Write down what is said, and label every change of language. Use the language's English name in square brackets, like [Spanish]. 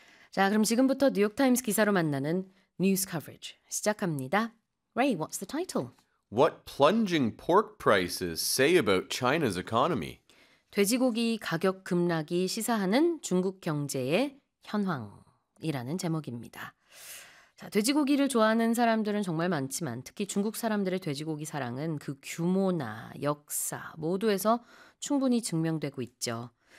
[Korean] 자, 그럼 지금부터 뉴욕타임스 기사로 만나는 뉴스 커버리지 시작합니다. [English] Ray, what's the title? What plunging pork prices say about China's economy? [Korean] 돼지고기 가격 급락이 시사하는 중국 경제의 현황이라는 제목입니다. 자, 돼지고기를 좋아하는 사람들은 정말 많지만 특히 중국 사람들의 돼지고기 사랑은 그 규모나 역사 모두에서 충분히 증명되고 있죠.